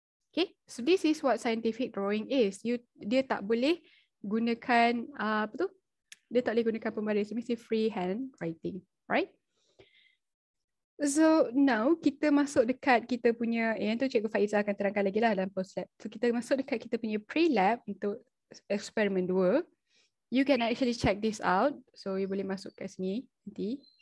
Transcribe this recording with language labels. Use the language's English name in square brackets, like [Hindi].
[English] Okay, so this is what scientific drawing is. [Malay] Dia tak boleh gunakan apa tu? Dia tak boleh gunakan pembaris. [English] Mesti freehand writing, right? [Malay] So now kita masuk dekat kita punya, yang tu Cikgu Faizah akan terangkan lagi lah dalam post lab. So kita masuk dekat kita punya pre-lab untuk eksperimen 2. [English] You can actually check this out. So you [Malay] boleh masuk kat sini nanti.